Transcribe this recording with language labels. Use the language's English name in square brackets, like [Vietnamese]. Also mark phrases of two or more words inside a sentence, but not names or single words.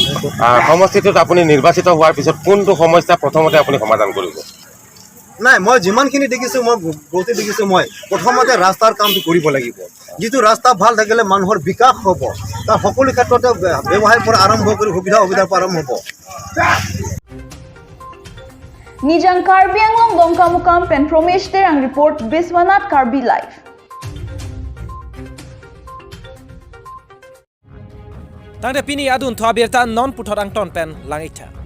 [Assamese] সমষ্টিটোত আপুনি নিৰ্বাচিত হোৱাৰ পিছত কোনটো সমস্যা প্ৰথমতে আপুনি সমাধান কৰিব নাই মই যিমানখিনি দেখিছোঁ মই গতি দেখিছোঁ মই প্ৰথমতে ৰাস্তাৰ কামটো কৰিব লাগিব যিটো ৰাস্তা ভাল থাকিলে মানুহৰ বিকাশ হ'ব তাৰ সকলো ক্ষেত্ৰতে ব্যৱসায়ৰ পৰা আৰম্ভ কৰি সুবিধাৰ পৰা আৰম্ভ হ'ব [Karbi] Nijang Karbi ang long dongkamukam pen promester ang report Biswanath Karbi live. Tangde pini adun thwa berta non puthot ang ton pen langitha.